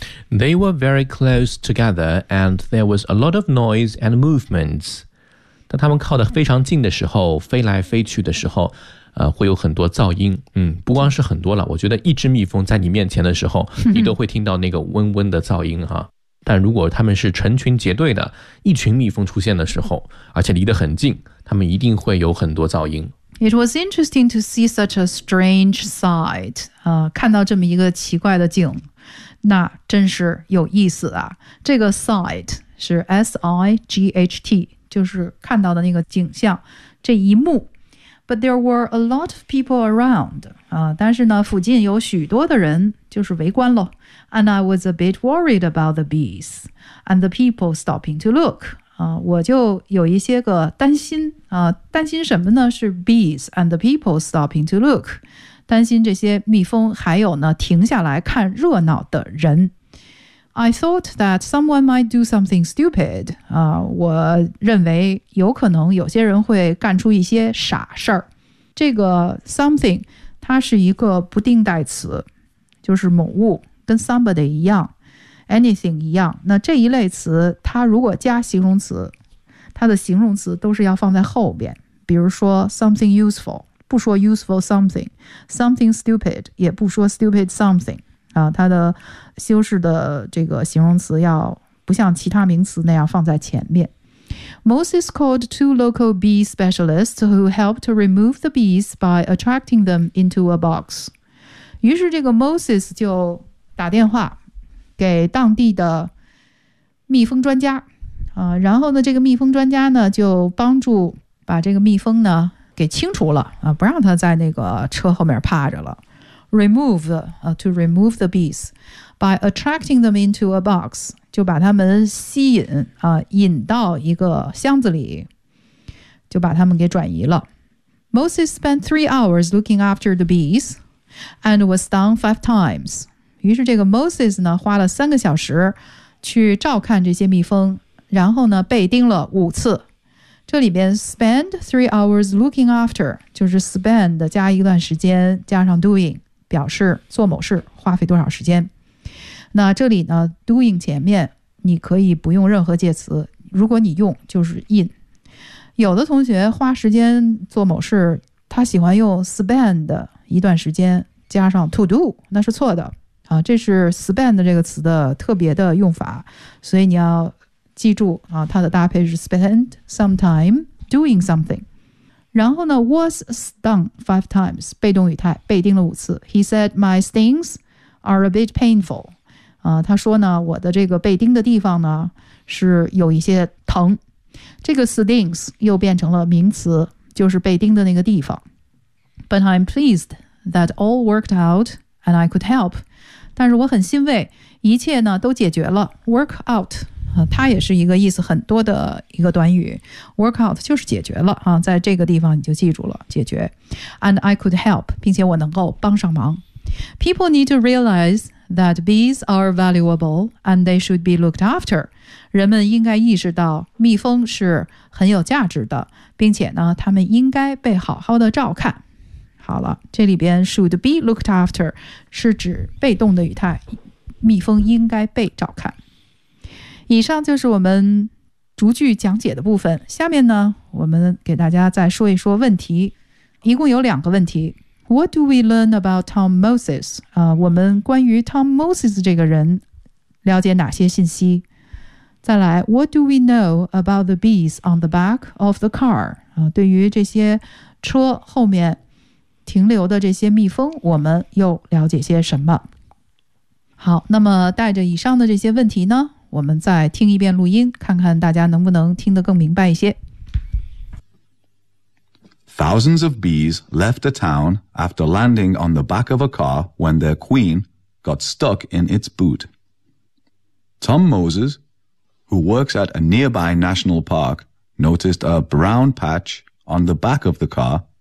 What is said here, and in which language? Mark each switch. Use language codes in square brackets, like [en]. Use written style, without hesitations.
[en] They were very close together, and there was a lot of noise and movements. [zh] 当他们靠得非常近的时候，飞来飞去的时候，会有很多噪音。不光是很多了，我觉得一只蜜蜂在你面前的时候，你都会听到那个嗡嗡的噪音哈。但如果他们是成群结队的，一群蜜蜂出现的时候，而且离得很近，他们一定会有很多噪音。 [en] It was interesting to see such a strange sight. [zh] 看到这么一个奇怪的景，那真是有意思啊。这个 sight 是 S-I-G-H-T, 就是看到的那个景象，这一幕。 [en] But there were a lot of people around. [zh] 但是呢，附近有许多的人，就是围观了。 [en] And I was a bit worried about the bees and the people stopping to look. [zh] 我就有一些个担心担心什么呢？是 [en] bees and the people stopping to look， [zh] 担心这些蜜蜂，还有呢停下来看热闹的人。 [en] I thought that someone might do something stupid， [zh] 我认为有可能有些人会干出一些傻事儿。这个 something 它是一个不定代词，就是某物，跟 somebody 一样。 Anything 一样，那这一类词它如果加形容词，它的形容词都是要放在后边，比如说 [en] something useful， [zh] 不说 [en] useful something， something stupid [zh] 也不说 [en] stupid something， [zh] 它的修饰的这个形容词要不像其他名词那样放在前面。 [en] Moses called two local bee specialists who helped to remove the bees by attracting them into a box。 [zh] 于是这个 Moses 就打电话给当地的蜜蜂专家，然后呢，这个蜜蜂专家呢就帮助把这个蜜蜂呢给清除了，不让它在那个车后面趴着了。 [en] To remove the bees by attracting them into a box， [zh] 就把它们吸引引到一个箱子里，就把它们给转移了。 [en] Moses spent 3 hours looking after the bees and was stung 5 times。 [zh] 于是这个 Moses 呢花了3个小时去照看这些蜜蜂，然后呢被叮了5次。这里边 [en] spend 3 hours looking after [zh] 就是 spend 加一段时间加上 doing 表示做某事花费多少时间。那这里呢 doing 前面你可以不用任何介词，如果你用就是 in。有的同学花时间做某事，他喜欢用 spend 一段时间加上 to do， 那是错的啊，这是 spend 这个词的特别的用法，所以你要记住啊，它的搭配是 [en] spend some time doing something。 [zh] 然后呢 ， [en] was stung 5 times， [zh] 被动语态，被叮了5次。 [en] He said my stings are a bit painful。 [zh] 他说呢，我的这个被叮的地方呢是有一些疼。这个 stings 又变成了名词，就是被叮的那个地方。 [en] But I'm pleased that all worked out and I could help。 [zh] 但是我很欣慰，一切呢都解决了。 Work out， 它也是一个意思很多的一个短语。 Work out 就是解决了啊，在这个地方你就记住了解决。 [en] And I could help， [zh] 并且我能够帮上忙。 [en] People need to realize that bees are valuable and they should be looked after。 [zh] 人们应该意识到蜜蜂是很有价值的，并且呢，他们应该被好好的照看。好了，这里边 [en] should be looked after [zh] 是指被动的语态，蜜蜂应该被照看。以上就是我们逐句讲解的部分，下面呢我们给大家再说一说问题，一共有2个问题。 [en] What do we learn about Tom Moses？ [zh] 我们关于 Tom Moses 这个人了解哪些信息？再来 [en] What do we know about the bees on the back of the car？ [zh] 对于这些车后面停留的这些蜜蜂，我们又了解些什么？好，那么带着以上的这些问题呢，我们再听一遍录音，看看大家能不能听得更明白一些。 [en] Thousands of bees left a town after landing on the back of a car when their queen got stuck in its boot. Tom Moses, who works at a nearby national park, noticed a brown patch on the back of the car.